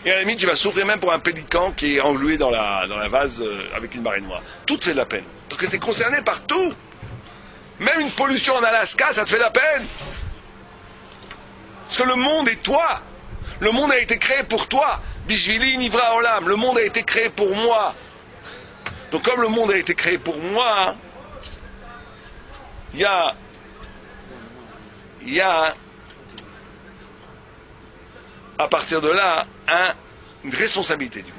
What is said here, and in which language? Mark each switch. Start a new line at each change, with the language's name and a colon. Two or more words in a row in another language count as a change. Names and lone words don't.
French: Et à la limite, tu vas souffrir même pour un pélican qui est englué dans la vase avec une marée noire. Tout te fait de la peine. Parce que tu es concerné par tout. Même une pollution en Alaska, ça te fait de la peine. Parce que le monde est toi. Le monde a été créé pour toi.
Hebrew: בשבילי נברא עולם.
French: Le monde a été créé pour moi. Donc comme le monde a été créé pour moi, il y a à partir de là une responsabilité du monde.